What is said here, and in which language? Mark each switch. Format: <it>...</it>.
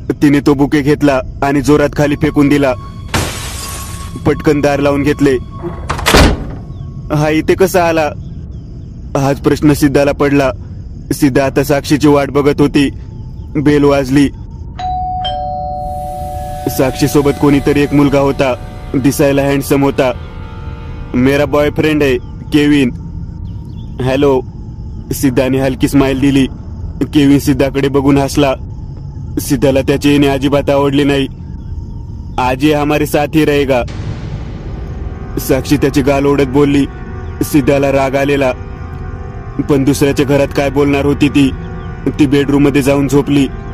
<mr>तिने तो बुके घेतला आणि जोरात खाली फेकून दिला. पटकन दार लावून घेतले. हा इथे कसा आला? हाच प्रश्न सिद्धाला पडला. सिद्धा आता साक्षीची वाट बघत होती. बेल वाजली. साक्षी सोबत कोणीतरी एक मुलगा होता. दिसायला हँडसम होता.</mr> <hi>मेरा बॉयफ्रेंड है केविन.</hi> <mr>हॅलो. सिद्धाने हलकी स्माइल दिली. केविन सिद्धाकडे बघून हसला. सिद्धाला त्याचे येणे अजिबात आवडले नाही.</mr> <hi>आज ये हमारे साथ ही रहेगा.</hi> <mr>साक्षी त्याची गाल ओढत बोलली. सिद्धाला राग आलेला, पण दुसऱ्याच्या घरात काय बोलणार होती ती बेडरूम मध्ये जाऊन झोपली.</mr>